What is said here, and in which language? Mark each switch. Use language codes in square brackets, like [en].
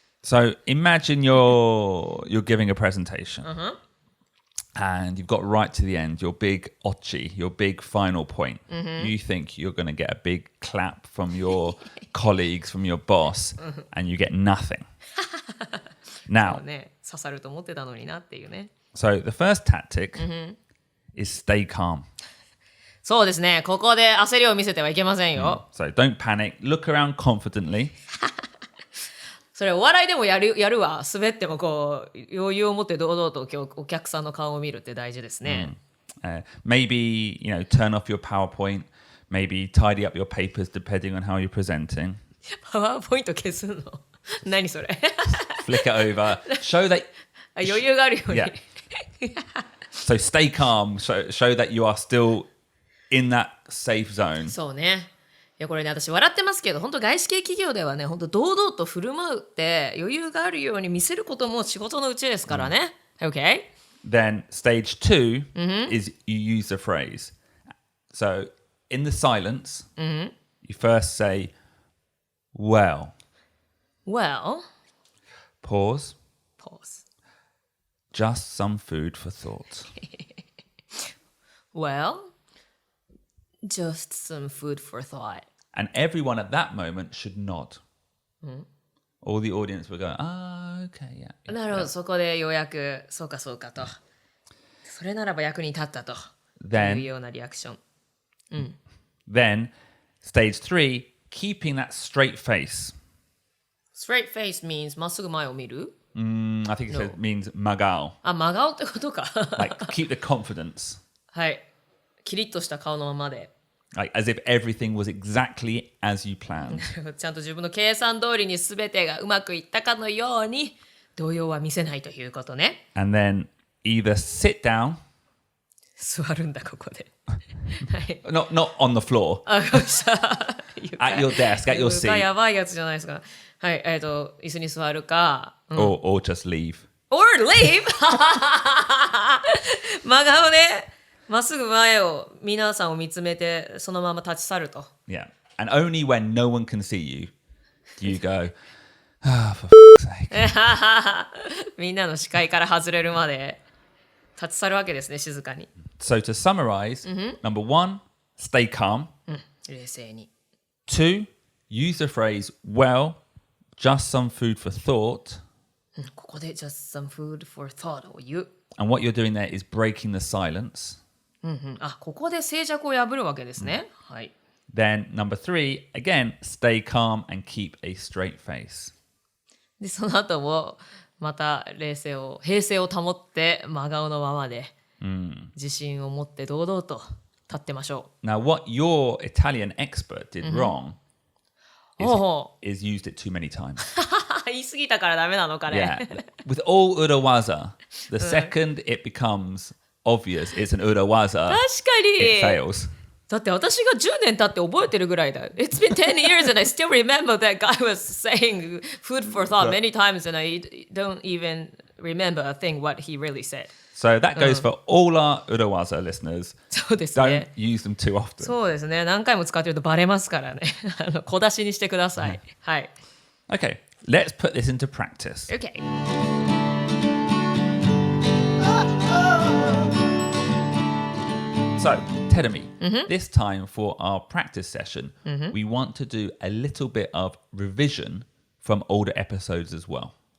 [en] So imagine you're giving a presentation. And you've got right to the end, your big ochi, your big final point. You think you're going to get a big clap from your colleagues, from your boss, and you get nothing. Now, [ja] ね、刺さると思ってたのになっていうね。 [en] so the first tactic is stay calm. [ja] そうですね。ここで焦りを見せてはいけませんよ。 [en] So don't panic. Look around confidently. [ja] それお笑いでもやるわ。滑ってもこう余裕を持って堂々と今日お客さんの顔を見るって大事ですね。 [en] Maybe, turn off your PowerPoint. Maybe tidy up your papers depending on how you're presenting. [ja] パワーポイント消すの何それ [en] Flick it over. Show that... [ja] 余裕があるように。 [en] Yeah. So stay calm. Show that you are still in that safe zone. [ja] そうね。いやこれね私笑ってますけど本当外資系企業ではね本当堂々と振る舞うって余裕があるように見せることも仕事のうちですからね。 [en] Okay? Then stage 2 is you use the phrase. So in the silence, you first say, well. Well. Pause. Just some food for thought. Well, just some food for thought. And everyone at that moment should nod. All the audience will go, okay, yeah. [ja] なるほど、そこでようやくそうかそうかと。それならば役に立ったというようなリアクション。 [en] Then, stage 3, keeping that straight face. Straight face means [ja] まっすぐ前を見る [en] I think it means magao. [ja] 真顔ってことか。 [en] Like, keep the confidence. [ja] はい。キリッとした顔のままで。 [en] Like, as if everything was exactly as you planned. [ja] ちゃんと自分の計算通りに全てがうまくいったかのように動揺は見せないということね。 [en] And then either sit down. [ja] 座るんだここで。はい。 [en] Not on the floor. At your desk, at your seat. [ja] 床やばいやつじゃないですか。はい。椅子に座るか。 [en] Or just leave. Or leave? [ja] 真顔でまっすぐ前を皆さんを見つめてそのまま立ち去ると。 [en] Yeah. And only when no one can see you do you go, for sake. [ja] みんなの視界から外れるまで立ち去るわけですね、静かに。 [en] So to summarize, number 1, stay calm. [ja] 冷静に。 [en] 2, use the phrase, well, just some food for thought. [ja] ここで [en] just some food for thought [ja] を言う。 [en] And what you're doing there is breaking the silence. [ja] ここで静寂を破るわけですね。はい。 [en] Then number 3, again, stay calm and keep a straight face. [ja] で、その後もまた平静を保って真顔のままで、自信を持って堂々と立ってましょう。 [en] Now, what your Italian expert did wrong is used it too many times. [ja] 言い過ぎたからダメなのかね。 [en] Yeah. With all urawaza, the second it becomes obvious it's an urawaza, [ja] 確かに。 [en] it fails. [ja] だって私が10年経って覚えてるぐらいだ。 [en] It's been 10 years and I still remember that guy was saying food for thought many times and I don't even remember a thing what he really said. So that goes for all our urawaza listeners. [ja] そうです [en] Don't [ja] ね。 [en] use them too often. [ja] そうですね。何回も使ってるとバレますからね。小出しにしてください。はい。 [en] Okay, let's put this into practice. Okay. So, Terumi, this time for our practice session, we want to do a little bit of revision from older episodes as well.